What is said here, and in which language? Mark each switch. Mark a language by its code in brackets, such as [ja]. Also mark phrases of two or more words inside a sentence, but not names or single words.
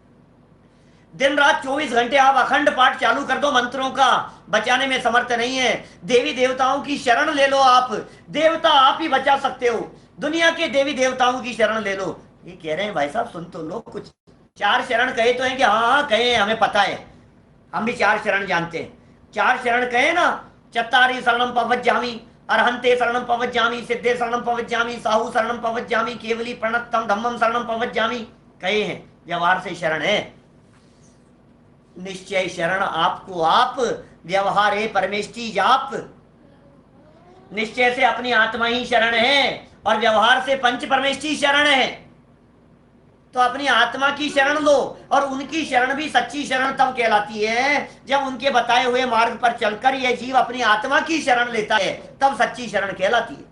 [hi] दिन रात 24 घंटे आप अखंड पाठ चालू कर दो मंत्रों का, बचाने में समर्थ नहीं है। देवी देवताओं की शरण ले लो, आप देवता आप ही बचा सकते हो, दुनिया के देवी देवताओं की शरण ले लो। ये कह रहे हैं भाई साहब सुन तो लो कुछ, 4 शरण कहे तो हैं कि हाँ हाँ कहे, हमें पता है, हम भी 4 शरण जानते हैं। 4 शरण कहे ना, [pka] चत्तारी शरणम पवज्जामि, अरहंते शरणम पवज्जामि, सिद्धे शरणम पवज्जामि, साहू शरणम पवज्जामि, केवली प्रणतम धम्मम शरणम पवज्जामि [hi] कहे हैं। व्यवहार से शरण है, निश्चय शरण आपको आप, व्यवहार है परमेष्टि जाप। निश्चय से अपनी आत्मा ही शरण है और व्यवहार से पंच परमेष्टि शरण है। तो अपनी आत्मा की शरण लो, और उनकी शरण भी सच्ची शरण तब कहलाती है जब उनके बताए हुए मार्ग पर चलकर यह जीव अपनी आत्मा की शरण लेता है, तब सच्ची शरण कहलाती है।